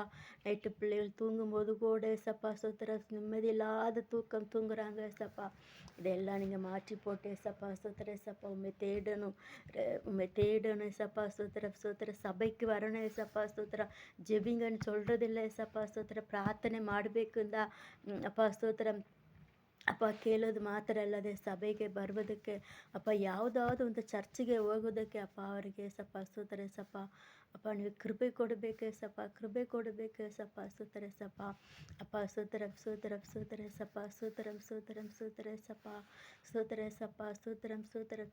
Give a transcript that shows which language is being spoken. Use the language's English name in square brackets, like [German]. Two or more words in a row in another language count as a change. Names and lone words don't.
[Tamil] நைட்டு பிள்ளைகள் தூங்கும்போது கூட சப்பா சுத்திர நிம்மதி இல்லாத தூக்கம் தூங்குறாங்க சப்பா. இதெல்லாம் நீங்கள் மாற்றி போட்டே சப்பா. சுத்திர சப்பா. உண்மை தேடணும் சப்பா. சுத்திர சபைக்கு வரணும் சப்பா. சுத்திர ஜெபிங்கன்னு சொல்கிறதில்லை சப்பா. சுத்திர பிரார்த்தனை ಮಾಡಬೇಕು அப்பா. ஸ்தோத்திரம். [Kannada] ಅಪ್ಪ ಕೇಳೋದು ಮಾತ್ರ ಅಲ್ಲದೆ ಸಭೆಗೆ ಬರುವುದಕ್ಕೆ ಅಪ್ಪ ಯಾವುದಾದ್ರು ಒಂದು ಚರ್ಚಿಗೆ ಹೋಗೋದಕ್ಕೆ ಅಪ್ಪ ಅವರಿಗೆ ಸಪ್ಪ ಸ್ತೋತ್ರ ಸಪ್ಪ. ಅಪ್ಪ ನೀವು ಕೃಪೆ ಕೊಡಬೇಕು ಸಪ್ಪ, ಕೃಪೆ ಕೊಡಬೇಕು ಸಪ್ಪ ಸ್ತೋತ್ರ ಸಪ್ಪ. ಅಪ್ಪ ಸ್ತೋತ್ರಂ ಸ್ತೋತ್ರಂ ಸ್ತೋತ್ರ ಸಪ್ಪ, ಸ್ತೋತ್ರಂ ಸ್ತೋತ್ರಂ ಸ್ತೋತ್ರ ಸಪ್ಪ, ಸ್ತೋತ್ರ ಸಪ್ಪ, ಸ್ತೋತ್ರಂ ಸ್ತೋತ್ರ.